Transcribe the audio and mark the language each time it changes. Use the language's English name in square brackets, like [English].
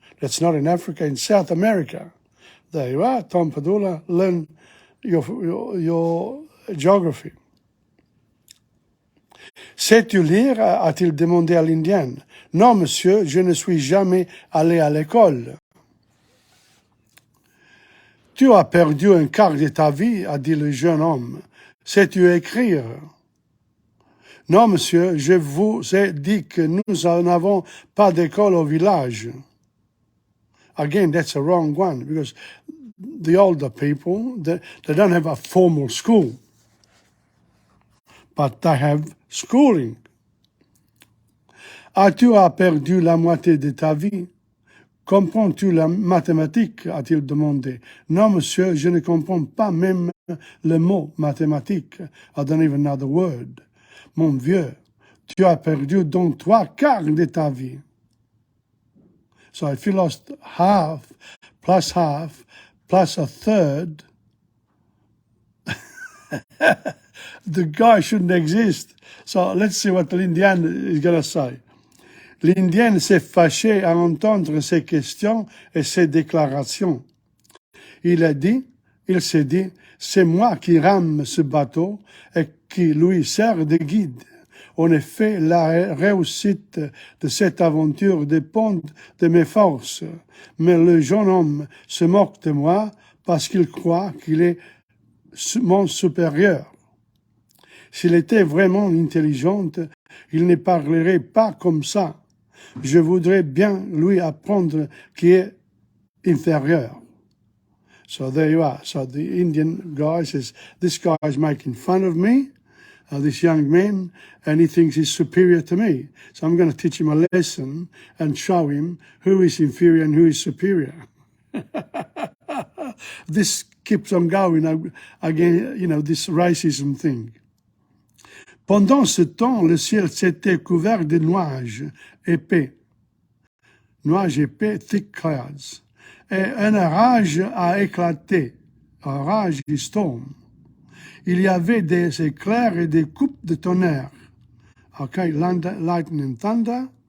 [English] That's not in Africa, in South America. There you are, Tom Padula, learn your geography. [French] Sais-tu lire? A-t-il demandé à l'indienne. Non, monsieur, je ne suis jamais allé à l'école. Tu as perdu un quart de ta vie, a dit le jeune homme. Sais-tu écrire? Non, monsieur, je vous ai dit que nous n'avons pas d'école au village. [English] Again, that's a wrong one, because the older people, they don't have a formal school, but they have schooling. [French] As-tu perdu la moitié de ta vie? Comprends-tu la mathématique? A-t-il demandé. Non, monsieur, je ne comprends pas même le mot mathématique. [English] I don't even know the word. [French] Mon vieux, tu as perdu donc 3/4 de ta vie. [English] So if you lost half, plus a third, the guy shouldn't exist. So let's see what l'Indien is going to say. [French] L'Indien s'est fâché à entendre ces questions et ces déclarations. Il s'est dit, c'est moi qui rame ce bateau et qui lui sert de guide. En effet, la réussite de cette aventure dépend de mes forces, mais le jeune homme se moque de moi parce qu'il croit qu'il est mon supérieur. S'il était vraiment intelligent, il ne parlerait pas comme ça. Je voudrais bien lui apprendre qu'il est inférieur. [English] So there you are. So the Indian guy says, this guy is making fun of me, this young man, and he thinks he's superior to me. So I'm going to teach him a lesson and show him who is inferior and who is superior. This keeps on going again, this racism thing. [French] Pendant ce temps, le ciel s'était couvert de nuages épais, [English] thick clouds, [French] et un orage a éclaté, orage du [English] storm. [French] Il y avait des éclairs et des coupes de tonnerre. [English] Okay, lightning and thunder.